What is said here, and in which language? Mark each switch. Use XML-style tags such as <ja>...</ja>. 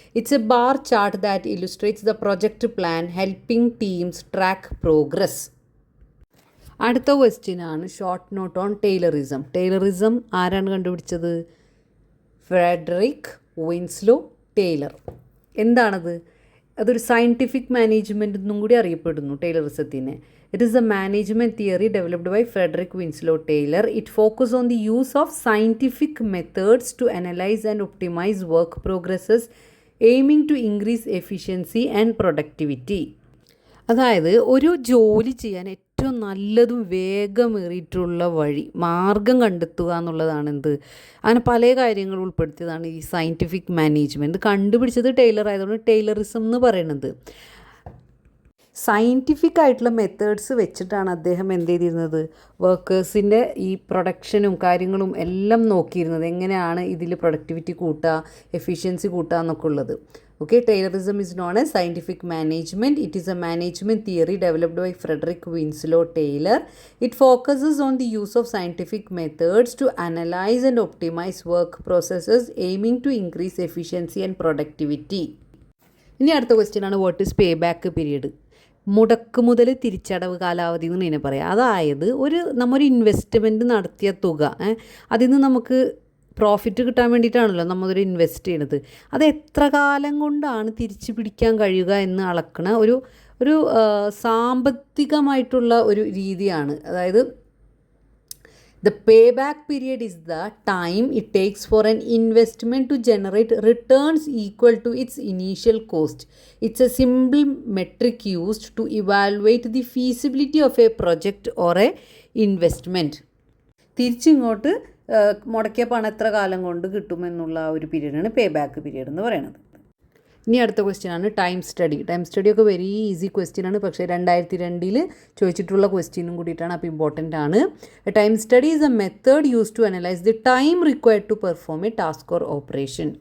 <en>It's a bar chart that illustrates the project plan, helping teams track progress.</en> <ml>അടുത്ത ക്വസ്റ്റ്യനാണ് short note on ടൈലറിസം. ടൈലറിസം ആരാണ് കണ്ടുപിടിച്ചത്? Frederick Winslow Taylor. എന്താണത്? അതൊരു scientific management എന്നും കൂടി അറിയപ്പെടുന്നു ടൈലറിസത്തിനെ.</ml> <en>It is a management theory developed by Frederick Winslow Taylor. It focuses on the use of scientific methods to analyze and optimize work progresses, aiming to increase efficiency and productivity.</en> <ml>അതായത് ഒരു ജോലി ചെയ്യാൻ ഏറ്റവും നല്ലതും വേഗമേറിയിട്ടുള്ള മാർഗം കണ്ടെത്തുക എന്നുള്ളതാണ് എന്ത്? അങ്ങനെ പല കാര്യങ്ങൾ ഉൾപ്പെടുത്തിയതാണ് ഈ സയൻറ്റിഫിക് മാനേജ്മെൻറ്റ്. കണ്ടുപിടിച്ചത് ടൈലർ ആയതുകൊണ്ട് ടൈലറിസം എന്ന് പറയുന്നത്. സയൻറ്റിഫിക് ആയിട്ടുള്ള മെത്തേഡ്സ് വെച്ചിട്ടാണ് അദ്ദേഹം എന്ത് ചെയ്തിരുന്നത്? വർക്കേഴ്സിൻ്റെ ഈ പ്രൊഡക്ഷനും കാര്യങ്ങളും എല്ലാം നോക്കിയിരുന്നത്. എങ്ങനെയാണ് ഇതിൽ പ്രൊഡക്ടിവിറ്റി കൂട്ടുക, എഫിഷ്യൻസി കൂട്ടുക എന്നൊക്കെ ഉള്ളത്.</ml> <en>Okay, Taylorism is known as scientific management. It is a management theory developed by Frederick Winslow Taylor. It focuses on the use of scientific methods to analyze and optimize work processes, aiming to increase efficiency and productivity.</en> <ml>ഇനി അടുത്ത question ആണ്,</ml> <en>What is pay back period?</en> <ml>മുടക്ക് മുതൽ തിരിച്ചടവ് കാലാവധി എന്ന് ഇതിനെ പറയാം. അതായത് നമ്മൊരു ഇൻവെസ്റ്റ്മെൻറ്റ് നടത്തിയ തുക, അതിൽ നിന്ന് നമുക്ക് പ്രോഫിറ്റ് കിട്ടാൻ വേണ്ടിയിട്ടാണല്ലോ നമ്മളൊരു ഇൻവെസ്റ്റ് ചെയ്യണത്. അത് എത്ര കാലം കൊണ്ടാണ് തിരിച്ചു പിടിക്കാൻ കഴിയുക എന്ന് അളക്കണ ഒരു സാമ്പത്തികമായിട്ടുള്ള ഒരു രീതിയാണ്.</ml> <en>അതായത് the payback period is the time it takes for an investment to generate returns equal to its initial cost. It's a simple metric used to evaluate the feasibility of a project or a investment.</en> <ml>തിരിച്ചിങ്ങോട്ട് മുടക്കിയ പണം എത്ര കാലം കൊണ്ട് കിട്ടുമെന്നുള്ള ഒരു പീരീഡാണ് pay back period എന്ന് പറയുന്നത്. ഇനി അടുത്ത question ആണ് time study. Time സ്റ്റഡിയൊക്കെ very easy question ആണ്, പക്ഷേ 2002 ചോദിച്ചിട്ടുള്ള ക്വസ്റ്റ്യനും കൂടിയിട്ടാണ്, അപ്പോൾ ഇമ്പോർട്ടൻ്റ് ആണ്.</ml> <en>Time study is a method use to analyse the time required to perform a task or operation.</en>